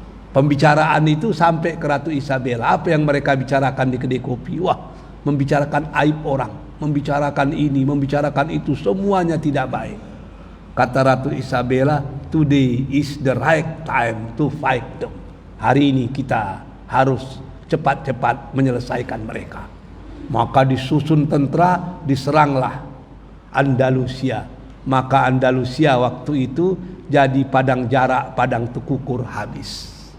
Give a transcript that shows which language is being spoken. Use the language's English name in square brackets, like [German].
[Indonesian] Pembicaraan itu sampai ke Ratu Isabella. Apa yang mereka bicarakan di kedai kopi? Membicarakan aib orang, membicarakan ini, membicarakan itu, semuanya tidak baik. Kata [English] Ratu Isabella, today is the right time to fight them. [Indonesian] Hari ini kita harus cepat-cepat menyelesaikan mereka. Maka disusun tentara, diseranglah Andalusia. Maka Andalusia waktu itu jadi padang jarak, padang tukukur habis.